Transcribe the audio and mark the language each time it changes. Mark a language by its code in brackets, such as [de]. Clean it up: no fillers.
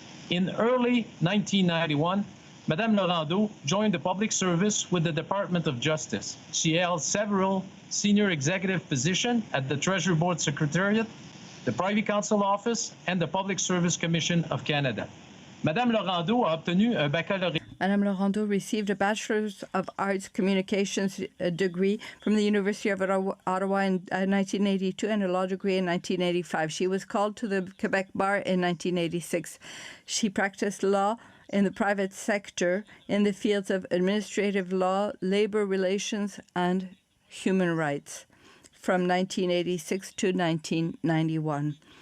[en] In early 1991, Madame Rondeau joined the public service with the Department of Justice. She held several senior executive positions at the Treasury Board Secretariat, the Privy Council Office, and the Public Service Commission of Canada. [fr] Madame Rondeau a obtenu un baccalauréat. [en] Madame Rondeau received a Bachelor's of Arts Communications degree from the University of Ottawa in 1982 and a law degree in 1985. She was called to the Quebec Bar in 1986. She practiced law in the private sector in the fields of administrative law, labor relations, and human rights from 1986 to 1991.